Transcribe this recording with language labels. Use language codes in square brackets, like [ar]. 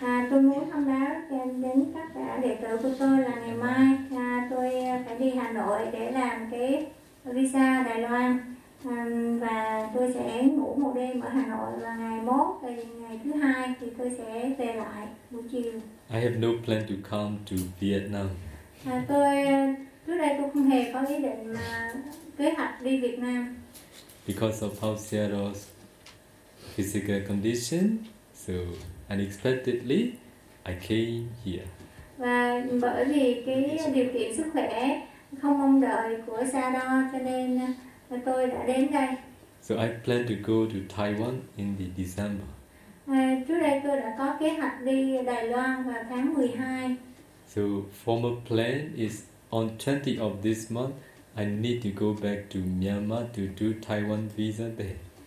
[vi] Tôi muốn thông báo đến các đệ tử của tôi là ngày mai tôi phải đi Hà Nội để làm cái visa Đài Loan, và tôi sẽ ngủ một đêm ở Hà Nội, và ngày mốt thì ngày thứ hai thì tôi sẽ về lại buổi chiều. [en] I have no plan to come to Vietnam. [vi] Tôi trước đây tôi không hề có ý định kế hoạch đi Việt Nam. [en] Because of Paul Sierra's physical condition, so unexpectedly, I came here. [vi] Và bởi vì cái điều kiện sức khỏe không mong đợi của Sado, cho nên tôi đã đến đây. [en] So I plan to go to Taiwan in the December. [vi] Trước đây tôi đã có kế hoạch đi Đài Loan vào tháng 12. [en] So former plan is on 20th of this month, I need to go back to Myanmar to do Taiwan visa there.